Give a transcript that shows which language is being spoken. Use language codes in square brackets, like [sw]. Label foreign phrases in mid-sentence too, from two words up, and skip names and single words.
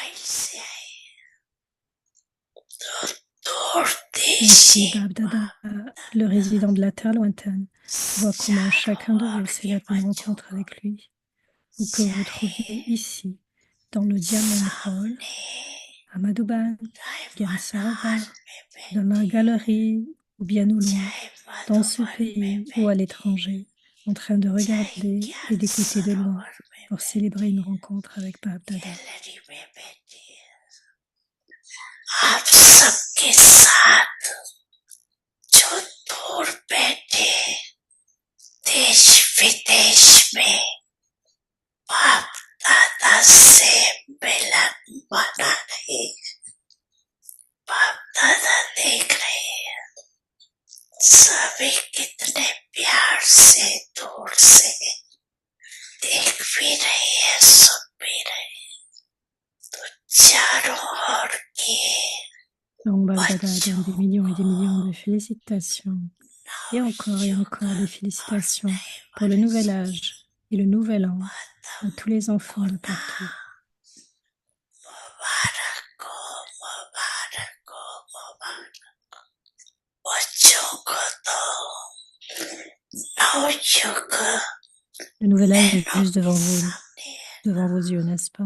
[fr] Ainsi, Bab Dada, le résident de la terre lointaine, voit comment chacun de vous célèbre une rencontre avec lui, ou que vous trouviez ici, dans le Diamond Hall, à Madhuban, Gansarava, dans la galerie, ou bien au loin, dans ce pays ou à l'étranger, en train de regarder et d'écouter de loin pour célébrer une rencontre avec Bab Dada. [hi] आप सबके साथ जो दूर बैठे देश विदेश में बाप दादा से मिलन मना है। बाप दादा देख रहे हैं सभी कितने प्यार से दूर से देख भी रहे हैं, सुन भी रहे हैं। तो चारों ओर की [fr] Donc, Bab Dada donne des millions et des millions de félicitations. Et encore des félicitations pour le nouvel âge et le nouvel an à tous les enfants de partout. Le nouvel âge est juste devant vous, devant vos yeux, n'est-ce pas?